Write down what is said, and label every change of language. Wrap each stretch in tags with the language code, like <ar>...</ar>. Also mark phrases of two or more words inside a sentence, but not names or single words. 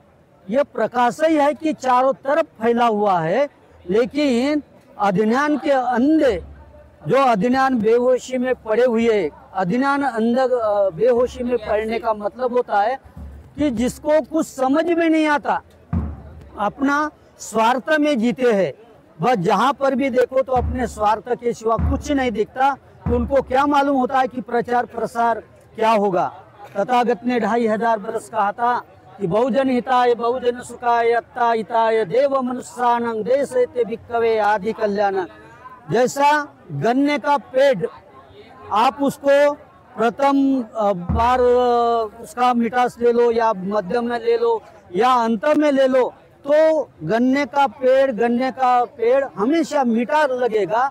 <hi>ये प्रकाश ही है कि चारों तरफ फैला हुआ है, लेकिन अज्ञान के अंधे, जो अज्ञान बेहोशी में पड़े हुए, अज्ञान अंध बेहोशी में पड़ने का मतलब होता है कि जिसको कुछ समझ में नहीं आता, अपना स्वार्थ में जीते हैं। बस जहाँ पर भी देखो तो अपने स्वार्थ के सिवा कुछ नहीं दिखता। तो उनको क्या मालूम होता है कि प्रचार प्रसार क्या होगा। तथागत ने 2500 बरस कहा था कि</hi> <pi>बहुजन हिताय बहुजन सुखाय अत्ता हिताय देव मनुष्यानं देशेते भिक्खवे आदि कल्याण।</pi> <hi>जैसा गन्ने का पेड़, आप उसको प्रथम बार उसका मिठास ले लो, या मध्यम में ले लो, या अंत में ले लो, तो गन्ने का पेड़ हमेशा मीठा लगेगा।</hi>